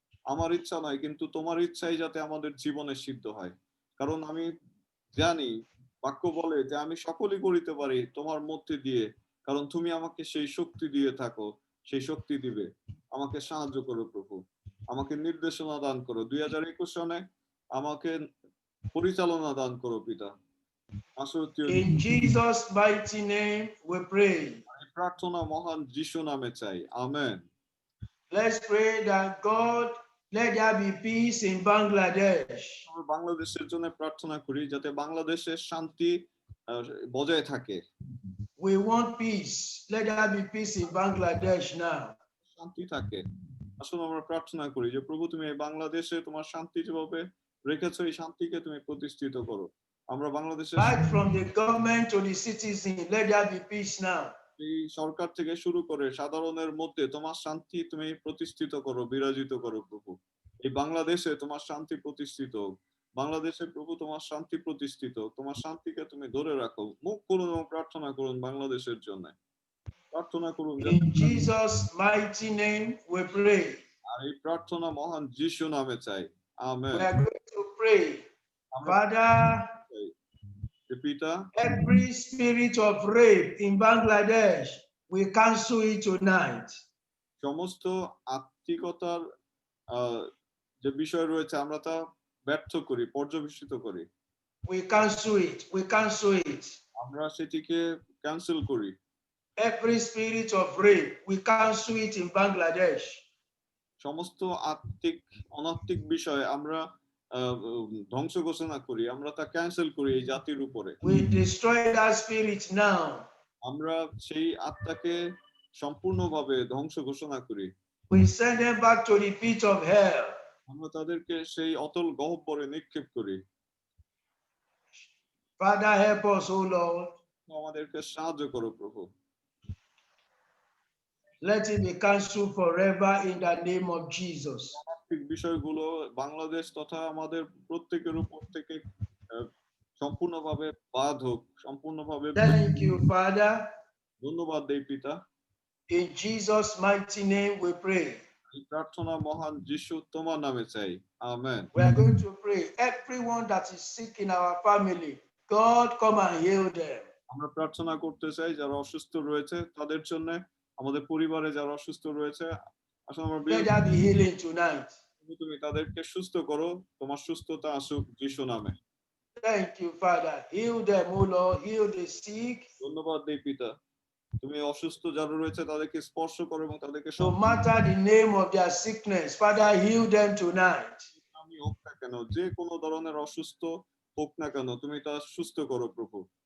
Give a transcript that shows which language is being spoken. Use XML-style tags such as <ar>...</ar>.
<bn>আমার ইচ্ছা নয় কিন্তু তোমার ইচ্ছাই যাতে আমাদের জীবনে সিদ্ধ হয়, কারণ আমি জানি বাক্য বলে যে আমি সকলই করিতে পারি তোমার মধ্যে দিয়ে, কারণ তুমি আমাকে সেই শক্তি দিয়ে থাকো, সেই শক্তি দিবে। আমাকে সাহায্য করো প্রভু, আমাকে নির্দেশনা দান করো 2021 সনে, আমাকে পরিচালনা দান করো পিতা।</bn> <en>In Jesus' mighty name we pray.</en> <bn>প্রার্থনা মহান যিশু নামে চাই, amen.</bn> <en>Let's pray that God, let there be peace in Bangladesh.</en> <bn>বাংলাদেশের জন্য প্রার্থনা করি যাতে বাংলাদেশের শান্তি বজায় থাকে।</bn> <en>We want peace. Let there be peace in Bangladesh now.</en> <bn>শান্তি থাকে। আসলে আমরা প্রার্থনা করি যে প্রভু তুমি এই বাংলাদেশে তোমার শান্তি যেভাবে রেখেছো এই শান্তিকে তুমি প্রতিষ্ঠিত করো। আমরা বাংলাদেশের</bn> <en>Right from the government to the citizen, let there be peace now.</en> <bn>এই সরকার থেকে শুরু করে সাধারণের মধ্যে তোমার শান্তি তুমি প্রতিষ্ঠিত করো, বিরাজিত করো প্রভু। এই বাংলাদেশে তোমার শান্তি প্রতিষ্ঠিত হোক। বাংলাদেশে প্রভু তোমার শান্তি প্রতিষ্ঠিত হোক, তোমার শান্তিকে তুমি ধরে রাখো। মুখ খুলুন এবং প্রার্থনা করুন বাংলাদেশের জন্য। প্রার্থনা করুন।</bn> <en>In Jesus' mighty name we pray.</en> <bn>আর এই প্রার্থনা মহান যিশু নামে চাই, amen.</bn> <en>We are going to pray</en> <bn>আমরা</bn> <en>Father,</en> <bn>যে পিতা</bn> <en>every spirit of rape in Bangladesh, we cancel it tonight.</en> <bn>সমস্ত আত্মিকতার যে বিষয় রয়েছে আমরা তা ব্যর্থ করি, পর্যবেসিত করি।</bn> <en>We cancel it. We cancel it.</en> <bn>আমরা সেটিকে ক্যান্সেল করি।</bn> <en>Every spirit of rape, we cancel it in Bangladesh.</en> <bn>সমস্ত অনাত্মিক বিষয় আমরা ধ্বংস ঘোষণা করি, আমরা তা ক্যান্সেল করি এই জাতির উপরে।</bn> <en>We destroy that spirit now.</en> <bn>আমরা সেই আত্মাকে সম্পূর্ণভাবে ধ্বংস ঘোষণা করি।</bn> <en>We send them back to the pit of hell.</en> <bn>আমরা তাদেরকে সেই অতল গহ্বরে নিক্ষেপ করি।</bn> <en>Father, help us, O Lord.</en> <bn>আমাদেরকে সাহায্য করো প্রভু।</bn> <en>Let it be cancelled forever in the name of Jesus.</en> <bn>আত্মিক বিষয়গুলো বাংলাদেশ তথা আমাদের প্রত্যেকের উপর থেকে সম্পূর্ণভাবে বাদ হোক, সম্পূর্ণভাবে।</bn> <en>Thank you, Father.</en> <bn>ধন্যবাদ দেই পিতা।</bn> <en>In Jesus' mighty name we pray.</en> <bn>এই প্রার্থনা মহান যিশু তোমার নামে চাই। Amen.</bn> <en>We are going to pray. Everyone that is sick in our family, God come and heal them.</en> <bn>আমরা প্রার্থনা করতে চাই যারা অসুস্থ রয়েছে তাদের জন্য, আমাদের পরিবারে যারা অসুস্থ রয়েছে, আসলে আমরা</bn> <en>Let there be healing tonight.</en> <bn>তুমি তাদেরকে সুস্থ করো, তোমার সুস্থতা আসুক যিশু নামে।</bn> <en>Thank you, Father. Heal them, O Lord. Heal the sick.</en> <bn>ধন্যবাদ দেই পিতা, তুমি অসুস্থ যারা রয়েছে তাদেরকে স্পর্শ করো এবং তাদেরকে</bn> <en>No matter the name of their sickness, Father, heal them tonight.</en> <bn>আমি হোক না কেন, যে কোনো ধরনের অসুস্থ হোক না কেন, তুমি তা সুস্থ করো প্রভু।</bn>